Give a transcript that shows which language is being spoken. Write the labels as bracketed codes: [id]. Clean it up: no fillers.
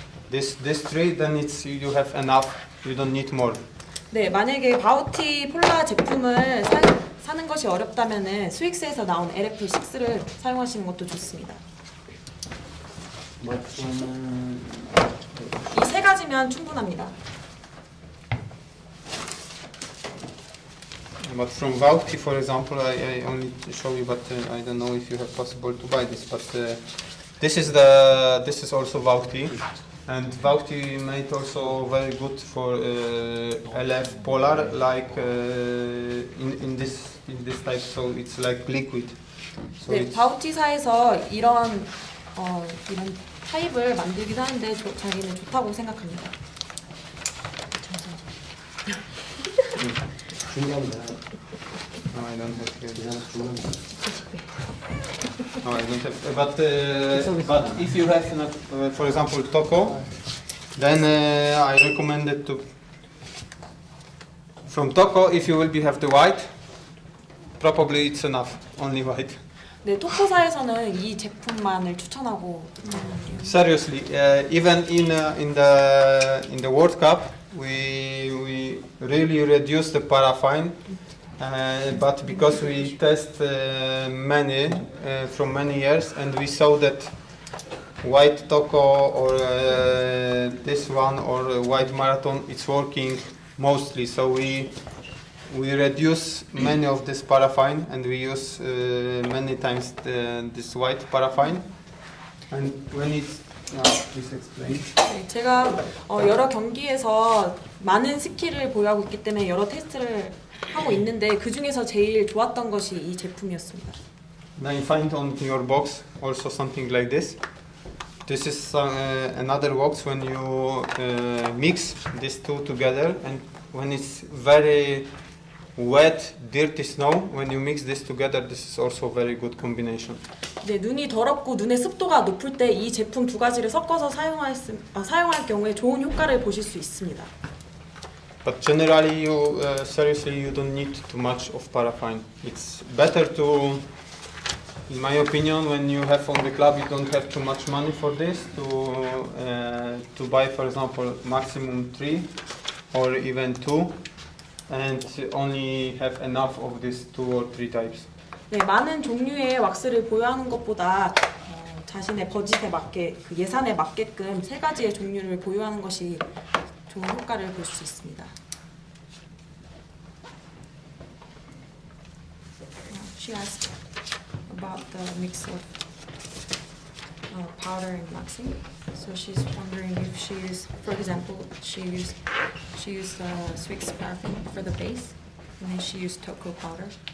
[en] This three, then you have enough. You don't need more. [ko] 네, 만약에 바우티 폴라 제품을 사는 것이 어렵다면은 스윅스에서 나온 LF6를 사용하시는 것도 좋습니다. 이 세 가지면 충분합니다. [en] But from Vauhti, for example, I only show you, but I don't know if you have possible to buy this. But this is also Vauhti, and Vauhti made also very good for LF Polar, like in this type. So it's like liquid. So [ko] 네, 바우티사에서 이런 타입을 만들기도 하는데 자기는 좋다고 생각합니다. 중요합니다. [en] No, I don't have here. No, I don't have. But if you have, for example, Toko, then I recommend it to. From Toko, if you will have the white, probably it's enough. Only white. [ko] 네, 토코사에서는 이 제품만을 추천하고 있거든요. [en] Seriously, even in the World Cup, we really reduced the paraffin, but because we test many from many years, and we saw that white Toko or this one or white marathon, it's working mostly. So we reduce many of this paraffin, and we use many times this white paraffin. And when it's please explain. [ko] 네, 제가 여러 경기에서 많은 스킬을 보유하고 있기 때문에 여러 테스트를 하고 있는데 그 중에서 제일 좋았던 것이 이 제품이었습니다. [en] Then you find on your box also something like this. This is another box when you mix these two together, and when it's very wet, dirty snow, when you mix this together, this is also very good combination. [ko] 네, 눈이 더럽고 눈의 습도가 높을 때 이 제품 두 가지를 섞어서 사용할 경우에 좋은 효과를 보실 수 있습니다. [en] But generally, seriously, you don't need too much of paraffin. It's better to, in my opinion, when you have on the club, you don't have too much money for this, to buy, for example, maximum 3 or even 2, and only have enough of these 2 or 3 types. [ko] 네, 많은 종류의 왁스를 보유하는 것보다 자신의 버짓에 맞게 그 예산에 맞게끔 세 가지의 종류를 보유하는 것이 좋은 효과를 볼 수 있습니다. [en] She asked about the mix of powder and waxing. So she's wondering if she used, for example, she used Swix paraffin for the base, and then she used Toko powder.